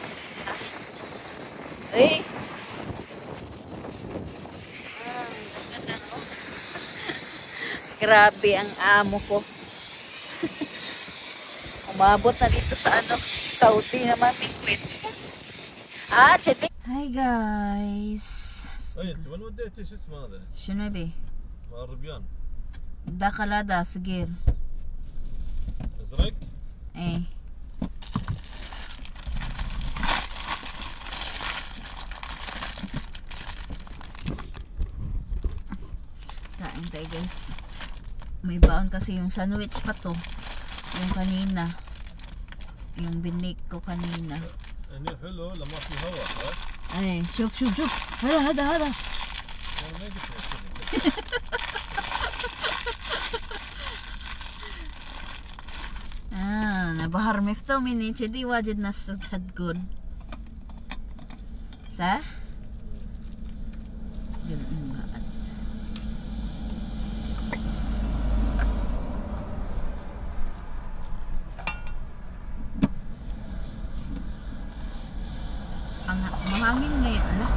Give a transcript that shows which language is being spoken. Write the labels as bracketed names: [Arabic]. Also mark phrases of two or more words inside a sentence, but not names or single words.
[Filipino] Eh! Grabe ang amo ko. Umabot na dito sa Saudi na mamingwit. [English] Chete. Hi guys. [Arabic] انت وين وديتي شو اسمه هذا؟ شنو بي؟ مال الربيان. دخل هذا صغير. ازرق؟ ايه. [Filipino] Kain tayo guys. May baon kasi yung sandwich pa to. Yung kanina. Yung binik ko kanina. [Arabic] هني حلو لما في هواء صح؟ ايه شوف هذا بحر مفتوح مني كذي واجد ناس تقول صح؟ [Filipino] Mahangin ngayon.